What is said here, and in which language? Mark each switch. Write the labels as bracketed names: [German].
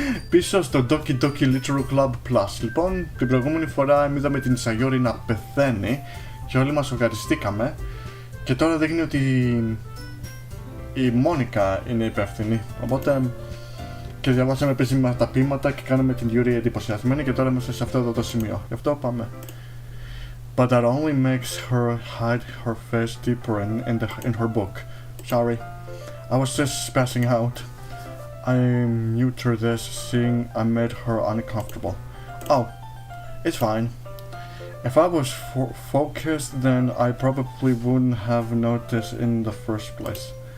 [Greek] Πίσω στο doki literal club plus. Λοιπόν, την προηγούμενη φορά είδαμε την Sayori να πεθαίνει και όλοι μας σοκαριστήκαμε. Και τώρα δείχνει ότι η Μόνικα είναι υπεύθυνη. Οπότε και διαβάσαμε επίσημα τα ποίηματα και κάναμε την Yuri εντυπωσιασμένη και τώρα είμαστε σε αυτό εδώ το σημείο. Γι' αυτό πάμε. [English] But that only makes her hide her face deeper in her book. Sorry, I was just passing out. I'm new to this, seeing I made her uncomfortable. Oh, it's fine. If I was focused, then I probably wouldn't have noticed in the first place.